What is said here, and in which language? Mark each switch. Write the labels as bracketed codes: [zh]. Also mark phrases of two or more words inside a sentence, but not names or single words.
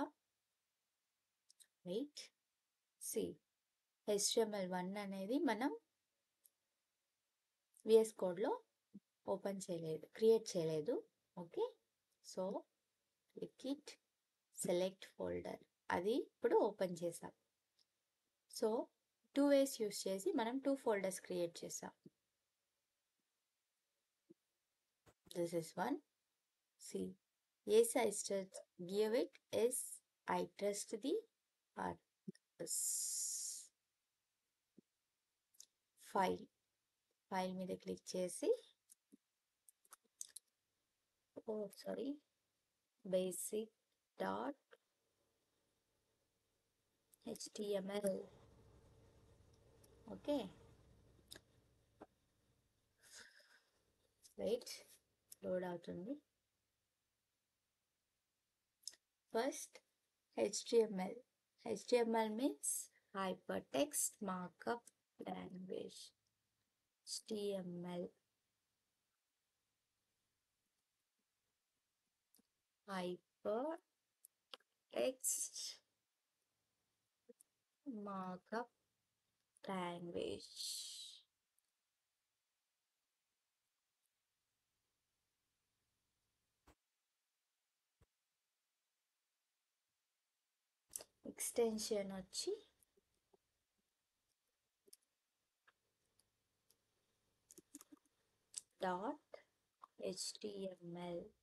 [te] వెయిట్. HTML1 అనేది మనం VS కోడ్లో క్రియేట్ చేయలేదు. [en] Okay, so click it, select folder. [te] అది ఇప్పుడు ఓపెన్ చేసాం. [en] so 2 ways use [te] చేసి మనం 2 ఫోల్డర్స్ క్రియేట్ చేసాం. [en] This is one. yes, I give it as I trust the artist. [te] ఫైల్ మీద క్లిక్ చేసి basic.html. [en] okay, wait, [te] లోడ్ అవుతుంది. [en] ఫస్ట్ HTML HTML means hypertext markup language. HTML, hypertext markup language. [te] ఎక్స్టెన్షన్ వచ్చి .html.